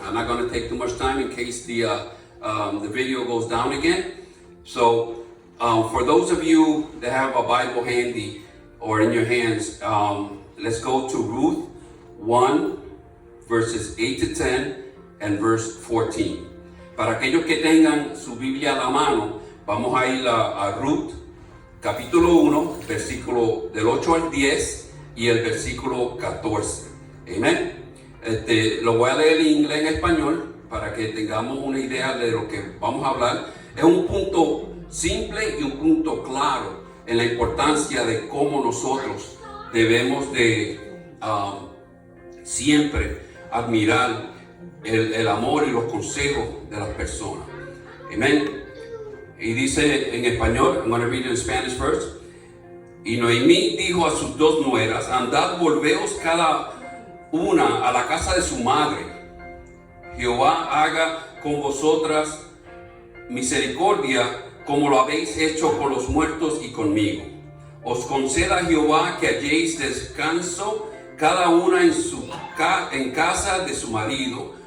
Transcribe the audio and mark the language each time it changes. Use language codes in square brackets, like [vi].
[en] I'm not going to take too much time in case the video goes down again. So for those of you that have a Bible handy or in your hands, let's go to Ruth 1, verses 8 to 10 and verse 14. [es] Para aquellos que tengan su Biblia a la mano, vamos a ir a Ruth, capítulo 1, versículo del 8 al 10 y el versículo 14. Amén. Lo voy a leer en inglés, en español, para que tengamos una idea de lo que vamos a hablar. Es un punto simple y un punto claro en la importancia de cómo nosotros debemos de siempre admirar el amor y los consejos de las personas. Amén. Y dice en español, [en] I'm going to read it in Spanish first. [es] Y Noemí dijo a sus dos nueras: andad, volveos cada una a la casa de su madre. Jehová haga con vosotras misericordia como lo habéis hecho con los muertos y conmigo. Os conceda Jehová que halléis descanso cada una en casa de su marido.